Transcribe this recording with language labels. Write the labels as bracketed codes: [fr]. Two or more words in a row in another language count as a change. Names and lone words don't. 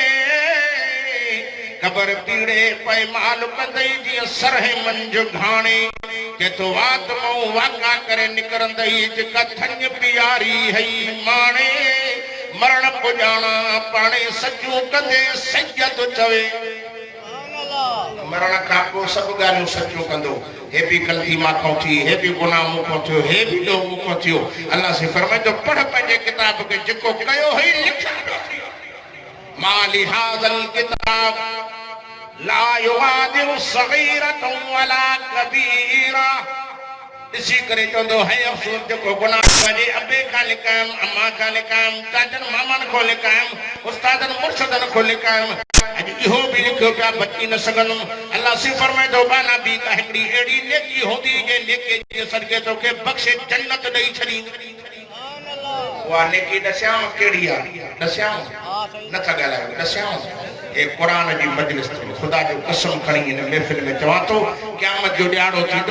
[sd] कबर पीड़े पे माल कंदई जीअं सरहे मंझ घाणे केतो आत्मो वाका करे निकरंदई जेका थञ पियारी हई माणे मरण पुॼाणा पाणे सजूं कंदे सैयद चवे मरण खां पोइ सभु ॻाल्हियूं सचूं कंदो हे बि ग़लती मां थी हे बि गुनाह मूंखां थियो हे बि ॾो मूंखां थियो अल्लाह से फरमाईंदो पढ़ पंहिंजे किताब खे जेको कयो हुई लिखंदो [ar] مال هذا الكتاب لا يغادر صغيرة ولا كبيرة [sd] इसी करे चवंदो है अफ़सोस जेको गुनाह कजे अबे खां लिकायम अम्मा खां लिकायम चाचन मामन खां लिकायम उस्तादन मुर्शदन खां लिकायम अॼु इहो बि लिखियो पिया बची न सघंदुमि अल्लाह से फरमाईंदो बाना बि का हिकिड़ी अहिड़ी नेकी हूंदी जे नेकी जे सदके तोखे बख़्शे जन्नत ॾेई छॾींदी उहा नेकी ॾसियांव कहिड़ी आहे ॾसियांव नथा ॻाल्हायो ॾसियांव ए कुरान जी मजलिस खुदा जो कसम खणी इन महफिल में चवां थो क़यामत जो ॾियारो थींदो